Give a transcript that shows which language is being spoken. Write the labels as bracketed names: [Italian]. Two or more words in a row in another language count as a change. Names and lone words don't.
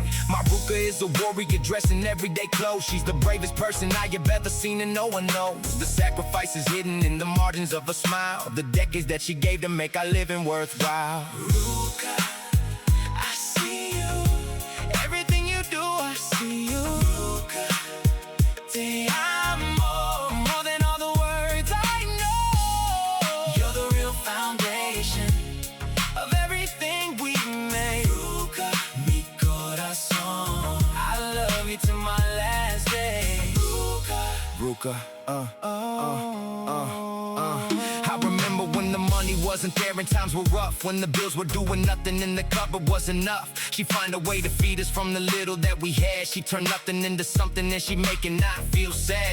[English] My Ruca is a warrior dressed in everyday clothes. She's the bravest person I have ever seen and no one knows the sacrifices hidden in the margins of a smile, the decades that she gave to make our living worthwhile. Ruca, I see you, everything you do I see you. [Spanish] Ruca, te amo, [English] more than all the words I know. You're the real foundation of everything we made. [Spanish] Ruca, mi corazón, [English] I love you to my last day. Ruca, I remember when the money wasn't there and times were rough, when the bills were due and nothing in the cupboard was enough. She find a way to feed us from the little that we had. She turned nothing into something and she make it not feel sad.